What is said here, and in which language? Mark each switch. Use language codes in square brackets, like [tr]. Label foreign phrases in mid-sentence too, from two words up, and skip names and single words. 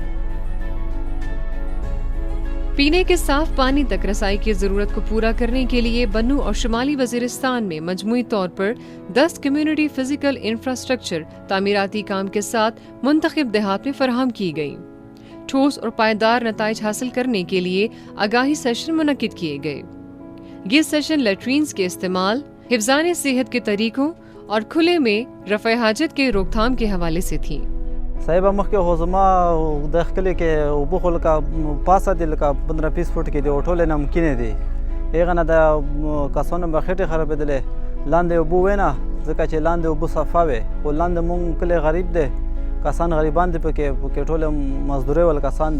[ur] پینے کے صاف پانی تک رسائی کی ضرورت کو پورا کرنے کے لیے بنو اور شمالی وزیرستان میں مجموعی طور پر 10 کمیونٹی فزیکل انفراسٹرکچر تعمیراتی کام کے ساتھ منتخب دیہات میں فراہم کی گئی. ٹھوس اور پائیدار نتائج حاصل کرنے کے لیے آگاہی سیشن منعقد کیے گئے. یہ سیشن لیٹرینز کے استعمال، حفظان صحت کے طریقوں اور کھلے میں رفع حاجت کے روک تھام کے حوالے سے تھیں. [ps] صاحب مخکې خو زما د ښکلي کې اوبه خو لکه پاسه دي لکه 15-20 فوټ کې دي او ټولې نمکینې دي. هغه نه د کسانو به خېټې خرابېدلې لاندې اوبه وې نه ځکه چې لاندې اوبه صفا وې خو لاندې مونږ کلی غریب دی کسان غریبان دي پکې ټولې مزدورۍ ول کسان دي.